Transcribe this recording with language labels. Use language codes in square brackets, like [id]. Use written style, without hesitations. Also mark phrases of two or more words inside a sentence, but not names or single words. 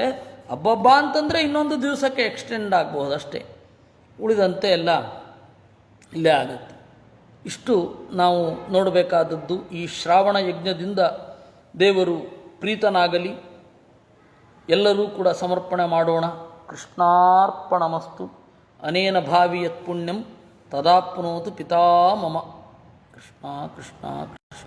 [kn] ಹಬ್ಬಬ್ಬ ಅಂತಂದರೆ ಇನ್ನೊಂದು ದಿವಸಕ್ಕೆ ಎಕ್ಸ್ಟೆಂಡ್ ಆಗ್ಬೋದು ಅಷ್ಟೇ. ಉಳಿದಂತೆ ಎಲ್ಲ ಇಲ್ಲೇ ಆಗುತ್ತೆ. ಇಷ್ಟು ನಾವು ನೋಡಬೇಕಾದದ್ದು. ಈ ಶ್ರಾವಣ ಯಜ್ಞದಿಂದ ದೇವರು ಪ್ರೀತನಾಗಲಿ. ಎಲ್ಲರೂ ಕೂಡ ಸಮರ್ಪಣೆ ಮಾಡೋಣ. [sa] ಕೃಷ್ಣಾರ್ಪಣಮಸ್ತು. ಅನೇನ ಭಾವಿ ಯತ್ ಪುಣ್ಯಂ ತದಾಪ್ನೋತು ಪಿತಾ ಮಮ. ಕೃಷ್ಣ ಕೃಷ್ಣ ಕೃಷ್ಣ.